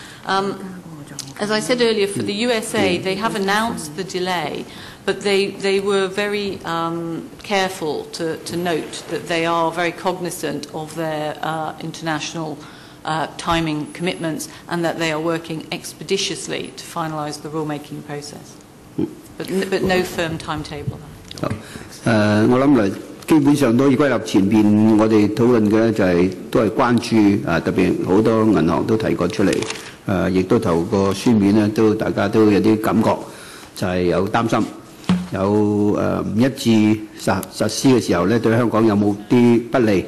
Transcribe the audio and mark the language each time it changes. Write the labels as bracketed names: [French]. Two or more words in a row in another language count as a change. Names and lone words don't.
[English] As I said earlier, for the USA, they have announced the delay, but they were very careful to note that they are very cognizant of their international timing commitments and that they are working expeditiously to finalise the rulemaking process. But no firm timetable. [Cantonese] 我諗嚟基本上都歸納前邊我哋討論嘅就係都係關注特別好多銀行都提過出嚟。亦都透過書面咧，都大家都有啲感覺，就係有擔心，有唔一致實施嘅時候咧，對香港有冇啲不利？